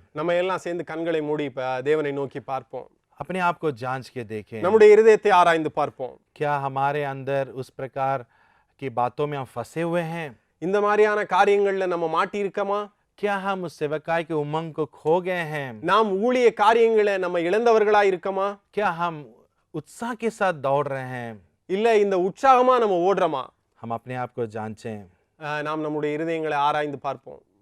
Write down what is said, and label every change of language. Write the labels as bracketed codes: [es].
[ta] நம்ம எல்லாம் சேர்ந்து கண்களை மூடி தேவனை நோக்கி பார்ப்போம்। [hi] अपने आप को जांच के देखें, [ta] நம்முடைய இருதயத்தை ஆராய்ந்து பார்ப்போம்। [hi] क्या हमारे अंदर उस प्रकार की बातों में हम फंसे हुए हैं? [ta] இந்த மாதிரியான காரியங்கள்ல நம்ம மாட்டி இருக்கமா? [hi] क्या हम उस सेवकाई के उमंग को खो गए हैं? [ta] நாம் ஊழிய காரியங்களை நம்ம இழந்தவர்களா இருக்கமா? [hi] क्या हम उत्साह के साथ दौड़ रहे हैं? [ta] இல்ல இந்த உற்சாகமா நம்ம ஓடுறோமா? [hi] हम अपने आप को जांचें। [ta] நாம் நம்முடைய இருதயங்களை ஆராய்ந்து பார்ப்போம்।